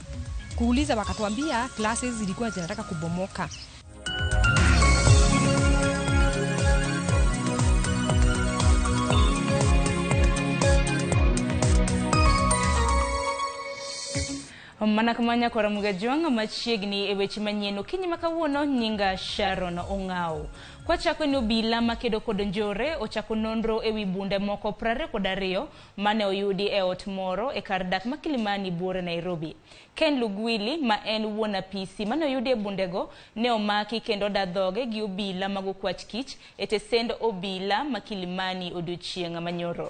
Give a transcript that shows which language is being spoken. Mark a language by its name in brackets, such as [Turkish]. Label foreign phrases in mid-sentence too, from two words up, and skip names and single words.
[Swahili] Kuuliza wakatuambia classes zilikuwa zinataka kubomoka. [Luo (Kenya and Tanzania)] Mana kamanya kwa Ramogi Ajuang machiegni e weche manyien okinyi ma kawuono nyinga Sharon Ong'aw. Kwa chako ni obila makedo kod njore ochako nonro ewi bunde moko 22 mane oyudi e ot moro e kar dak ma Kilimani buore Nairobi. Ken Lugwili ma en wuon apisi mane oyudi e bundego ne omaki kendo dadhoge gi obila mag okwach kich e tesend obila ma Kilimani odiochieng' manyoro.